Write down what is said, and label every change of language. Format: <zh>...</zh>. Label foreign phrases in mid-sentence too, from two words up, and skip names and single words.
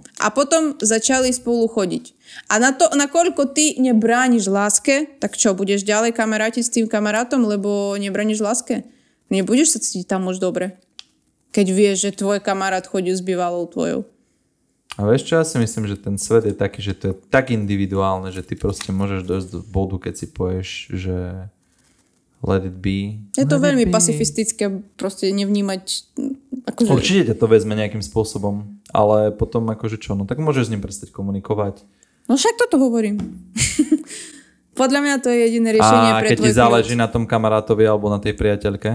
<sk>A potom začali spolu chodiť. A nakoľko ty nebrániš láske, tak čo, budeš ďalej kamarátiť s tým kamarátom, lebo nebrániš láske? Nebudeš sa cítiť tam už dobre. Keď vieš, že tvoj kamarát chodí s bývalou tvojou. A vieš čo, ja si myslím, že ten svet je taký, že to je tak individuálne, že ty proste môžeš dojsť do bodu, keď si povieš, že</sk> <en>let it be.</en> <sk>Je to veľmi pacifistické, proste nevnímať... Akože... Určite ťa to vezme nejakým spôsobom, ale potom akože čo, no tak môžeš s ním prestať komunikovať. No však toto hovorím. Podľa mňa to je jediné riešenie pre tvoj keď ti záleží na tom kamarátovi alebo na tej priateľke?</sk>